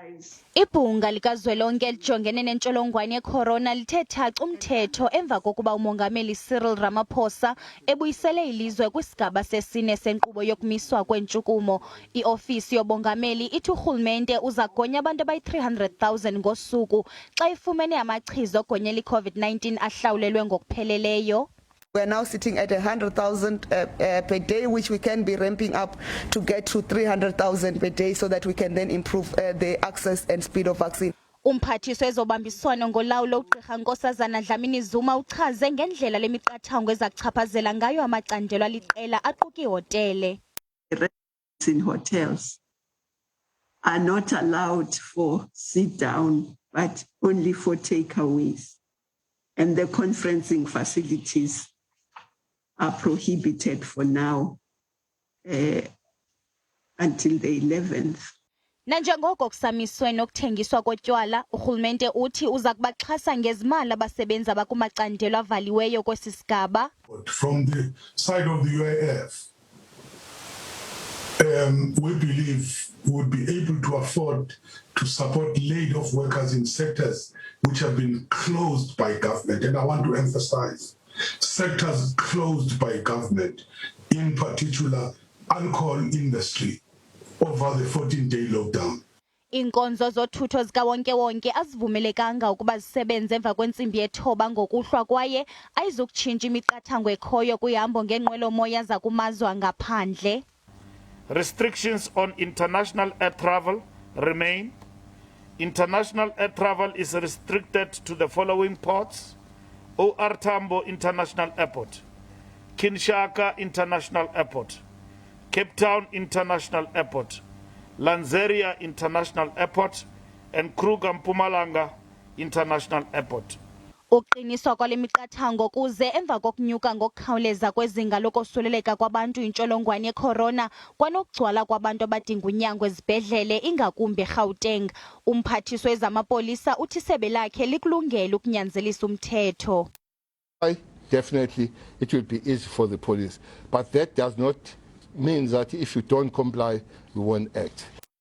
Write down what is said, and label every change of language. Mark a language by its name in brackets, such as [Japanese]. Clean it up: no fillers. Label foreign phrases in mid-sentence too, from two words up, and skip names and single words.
[Xhosa] Ibhunga likazwelonke elijongene nentsholongwane ye-corona lithe thaca umthetho emva kokuba umongameli Cyril Ramaphosa ebuyisele ilizwe kwisigaba sesine senkqubo yokumiswa kwentshukumo. I-ofisi yobongameli ithi urhulumente uza kugonya abantu abayi-300,000 ngosuku xa ifumene amachiza ogonyela i-COVID-19 ahlawulelwe ngokupheleleyo. [English] We are now sitting at 100,000 per day, which we can be ramping up to get to 300,000 per day so that we can then improve the access and speed of vaccine. [Xhosa] Umphathiswa ezobambiswano ngolawulo ugqirha Nkosazana Dlamini-Zuma uchaze ngendlela lemiqathango eza kuchaphazela ngayo amacandelo aliqela aquka ihotele. [English] Residents in hotels are not allowed for sit down, but only for takeaways. And the conferencing facilities are prohibited for now until the 11th. [Xhosa] Nanjengoko kusamiswe nokuthengiswa kotywala, urhulumente uthi uza kubaxhasa ngezimali abasebenzi abakumacandelo avaliweyo kwesisigaba. [English] From the side of the UIF, we believe we would be able to afford to support laid-off workers in sectors which have been closed by government. And I want to emphasize, sectors closed by government, in particular, alcohol industry, over the 14-day lockdown. [Xhosa] Inkonzo zothutho zikawonke-wonke azivumelekanga ukuba zisebenze emva kwentsimbi yethoba ngokuhlwa kwaye ayizukutshintsha imiqathango ekhoyo kwihambo ngeenqwelomoya zakumazwe angaphandle. [English] Restrictions on international air travel remain. International air travel is restricted to the following ports: OR Tambo International Airport, Kinshasa International Airport, Cape Town International Airport, Lanseria International Airport, and Kruger Mpumalanga International Airport. [Xhosa] Uqiniswa kwale miqathango kuze emva kokunyuka ngokukhawuleza kwezinga lokosuleleka kwabantu intsholongwane ye-corona kwanokugcwala kwabantu abadinga unyango ezibhedlele ingakumbi eGauteng. Umphathiswa wezamapolisa uthi isebe lakhe likulungele ukunyanzelisa umthetho. [English] Definitely it will be easy for the police, but that does not mean that if you don't comply, you won't act.